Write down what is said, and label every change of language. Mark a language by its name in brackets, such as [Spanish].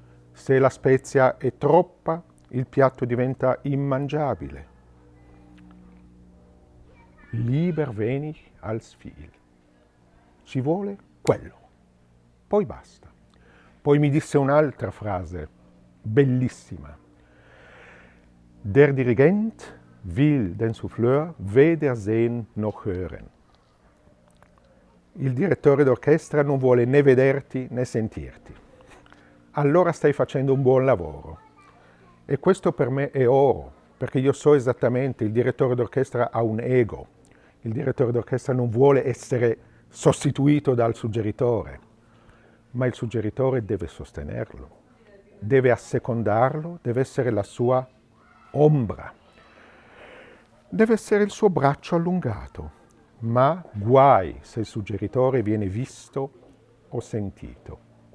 [Italian] Se la spezia è troppa, il piatto diventa immangiabile. [German] Lieber wenig als viel. [Italian] Ci vuole quello. Poi basta. Poi mi disse un'altra frase bellissima. [German] Der Dirigent will den Souffleur weder sehen noch hören. [Italian] Il direttore d'orchestra non vuole né vederti né sentirti. Allora stai facendo un buon lavoro. E questo per me è oro, perché io so esattamente, il direttore d'orchestra ha un ego. Il direttore d'orchestra non vuole essere sostituito dal suggeritore, ma il suggeritore deve sostenerlo, deve assecondarlo, deve essere la sua ombra, deve essere il suo braccio allungato, ma guai se il suggeritore viene visto o sentito.